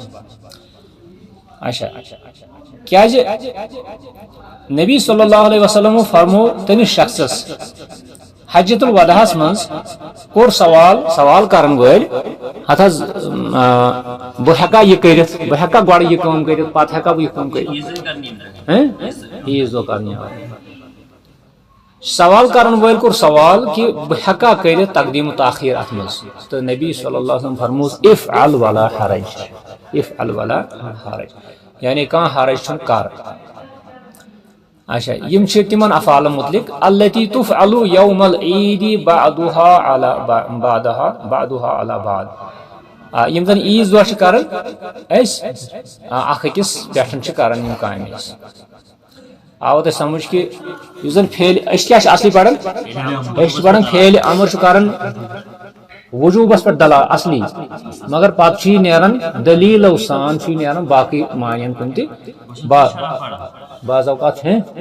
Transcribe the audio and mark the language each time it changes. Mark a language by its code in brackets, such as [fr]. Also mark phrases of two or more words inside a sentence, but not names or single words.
[ks] اچھا کیازِ نبی [ar] صلی اللہ علیہ وسلمو [ks] فرمو تٔمِس شخصس حجۃ الوداعس منٛز کوٚر سوال کرن وٲلۍ ہتھ حظ بہٕ ہٮ۪کا یہِ کٔرِتھ بہٕ ہٮ۪کا گۄڈٕ یہِ کٲم کٔرِتھ پتہٕ ہٮ۪کا بہٕ یہِ کٲم کٔرِتھ عیٖذ دۄہ کرنہِ سوال کرن وٲلۍ کوٚر سوال کہِ بہٕ ہٮ۪کا کٔرِتھ تقدیٖم تاخیر اتھ منٛز تہٕ نبی [ar] صلی اللہ علیہ وسلم [ks] فرمووُس [ar] افعل ولا حرج افعل ولا حرج [ks] یعنی کانٛہہ حرج چھُنہٕ کر اچھا یِم چھِ تِمن افعالن متعلق [ar] التی تفعل یوم العید بعدها علی بعد [ks] یِم زن عیٖذ دۄہ چھِ کران أسۍ اکھ أکِس پٮ۪ٹھ چھِ کران یِم کامہِ أسۍ آو تۄہہِ سمجھ کہِ یُس زن فعلِ أسۍ کیٛاہ چھِ اصلی پران أسۍ چھِ پران فعلِ امر چھُ کران وجوٗبس پٮ۪ٹھ دلال اصلی مگر پتہٕ چھُ یہِ نیران دلیٖلو سان چھُ یہِ نیران باقٕے معنین کُن تہِ بعض اوقات چھِ